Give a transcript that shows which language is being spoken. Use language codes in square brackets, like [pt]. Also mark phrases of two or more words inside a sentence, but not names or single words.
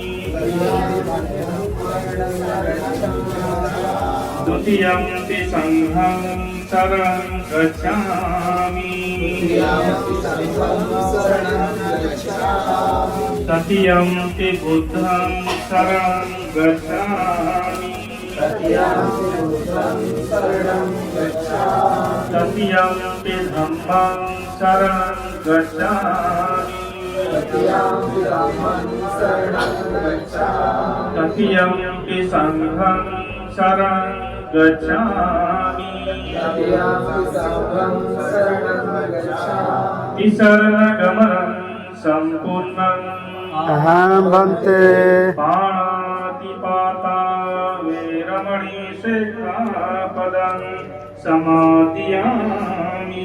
[pi] द्वितीयंपि संघं शरणं गच्छामि, तृतीयंपि बुद्धं शरणं गच्छामि, तृतीयंपि धम्मं शरणं गच्छामि, तृतीयंपि संघं शरणं गच्छामि, तिसरणगमनं सम्पूर्णम् अहं भन्ते। पाणातिपाता वेरमणि शिक्षापदं समादियामि,